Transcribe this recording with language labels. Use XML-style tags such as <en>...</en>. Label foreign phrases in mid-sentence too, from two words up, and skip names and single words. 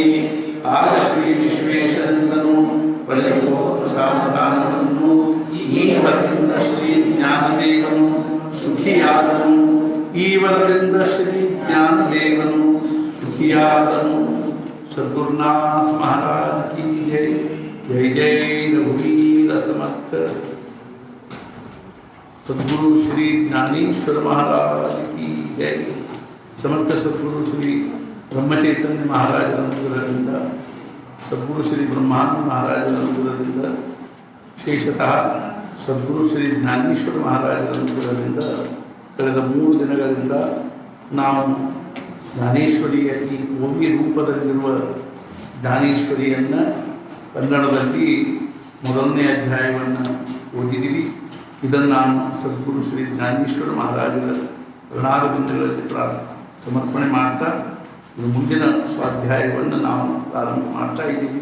<kn>ಆಗ ಶ್ರೀ ವಿಶ್ವೇಶ್ವರನನ್ನು ಪಡೆಯುವ ಪ್ರಸಾದಾನವನ್ನು ಈ ವರದಿಂದ ಶ್ರೀ ಜ್ಞಾನದೇವನು ಸುಖಿಯಾದನು. ಈ ವರದಿಂದ ಶ್ರೀ ಜ್ಞಾನದೇವನು ಸುಖಿಯಾದನು.</kn> <hi>सद्गुरुनाथ महाराज की जय.</hi> <mr>जय जय रघुवीर समर्थ</mr> <hi>सद्गुरु श्री ज्ञानेश्वर महाराज की जय.</hi> <kn>समर्थ सद्गुरु श्री ब्रह्मचैतन्य महाराज अनुग्रहದಿಂದ सद्गुरु श्री ब्रह्मानंद महाराज अनुग्रहದಿಂದ ವಿಶೇಷತಃ ಸದ್ಗುರು ಶ್ರೀ ಜ್ಞಾನೇಶ್ವರ ಮಹಾರಾಜ ಅನುಗ್ರಹದಿಂದ ಕಳೆದ 3 ದಿನಗಳಿಂದ ನಾವು ಜ್ಞಾನೇಶ್ವರಿಯ ಈ ಓವಿ ರೂಪದಲ್ಲಿರುವ ಜ್ಞಾನೇಶ್ವರಿಯನ್ನು ಕನ್ನಡದಲ್ಲಿ ಮೊದಲನೇ ಅಧ್ಯಾಯವನ್ನು ಓದಿದ್ದೀವಿ. ಇದನ್ನು ನಾನು ಸದ್ಗುರು ಶ್ರೀ ಜ್ಞಾನೇಶ್ವರ ಮಹಾರಾಜರ ಋಣಾರವಿಂದಗಳಲ್ಲಿ ಸಮರ್ಪಣೆ ಮಾಡ್ತಾ ಇದು ಮುಂದಿನ ಸ್ವಾಧ್ಯಾಯವನ್ನು ನಾವು ಪ್ರಾರಂಭ ಮಾಡ್ತಾ ಇದ್ದೀವಿ.</kn>